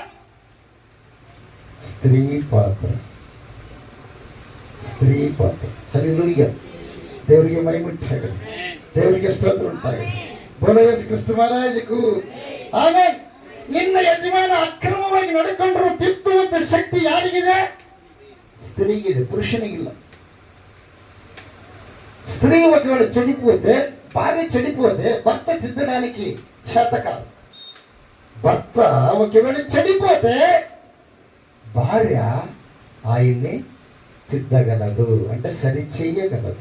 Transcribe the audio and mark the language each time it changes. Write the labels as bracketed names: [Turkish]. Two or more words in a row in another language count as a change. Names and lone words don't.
[Kannada] ಸ್ತ್ರೀ ಪಾತ್ರ. ಸ್ತ್ರೀ ಪಾತ್ರ. ಹಲ್ಲೆಲೂಯಾ. ದೇವರಿಗೆ ಮಹಿಮೆ ಉಂಟಾಗಲಿ, ದೇವರಿಗೆ ಸ್ತೋತ್ರ ಉಂಟಾಗಲಿ. ಯೇಸು ಕ್ರಿಸ್ತ ಮಹಾರಾಜಗೂ ಆಮೆನ್. ನಿನ್ನ ಯಜಮಾನ ಅಕ್ರಮವಾಗಿ ನಡೆಕೊಂಡ್ರು ತಿದ್ದುವಂತ ಶಕ್ತಿ ಯಾರಿಗಿದೆ? ಸ್ತ್ರೀಗಿದೆ, ಪುರುಷನಿಗಿಲ್ಲ. [Telugu] స్త్రీ ఒకవేళ చెడిపోతే భార్య చెడిపోతే భర్త తిద్దడానికి చేత కాదు. భర్త ఒకవేళ చెడిపోతే భార్య ఆయన్ని తిద్దగలదు, అంటే సరి చెయ్యగలదు.